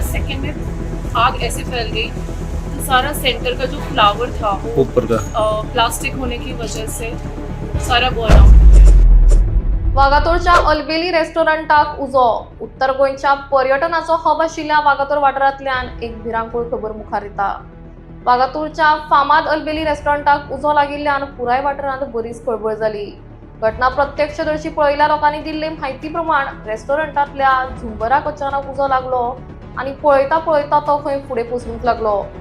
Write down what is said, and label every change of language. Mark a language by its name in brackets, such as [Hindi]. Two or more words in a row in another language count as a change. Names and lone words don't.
[Hindi] सेकंड में आग ऐसे फैल गई तो सारा सेंटर का जो फ्लावर था वो ऊपर का प्लास्टिक होने की वजह से सारा [English] burn out [Hindi] हो गया। [Konkani] वागातोरच्या अल्बेली रेस्टॉरंटाक उजो. उत्तर गोंयच्या पर्यटनाचो हब आशिल्ल्या वागातोर वाठारांतल्यान एक भिरांकूळ खबर मुखार येता. वागातोरच्या फामाद अल्बेली रेस्टॉरंटाक उजो लागिल्ल्यान पुराय वाठारांत बरीच खळबळ जाली. घटना प्रत्यक्षदर्शी पळयल्ल्या लोकांनी दिल्ले म्हायती प्रमाण रेस्टॉरंटांतल्या झुंबराक अचानक उजो लागलो आनी पळयता पळयता तो खंय फुडें पसरूंक लागलो.